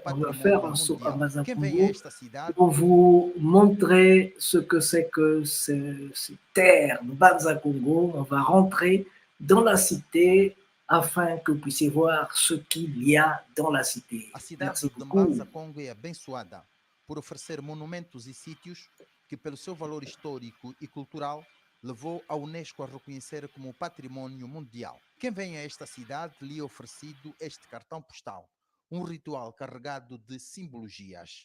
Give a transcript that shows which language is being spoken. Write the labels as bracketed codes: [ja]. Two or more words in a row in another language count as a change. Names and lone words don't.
[fr] On va faire un saut à Banza Congo pour vous montrer ce que c'est que cette terre de Banza Congo. On va rentrer dans la cité afin que vous puissiez voir ce qu'il y a dans la cité. [pt] A cidade [fr] Merci de beaucoup. [pt] Mbanza Congo é abençoada por oferecer monumentos e sítios que, pelo seu valor histórico e cultural, levou a Unesco a reconhecer como patrimônio mundial. Quem vem a esta cidade lhe é oferecido este cartão postal, um ritual carregado de simbologias.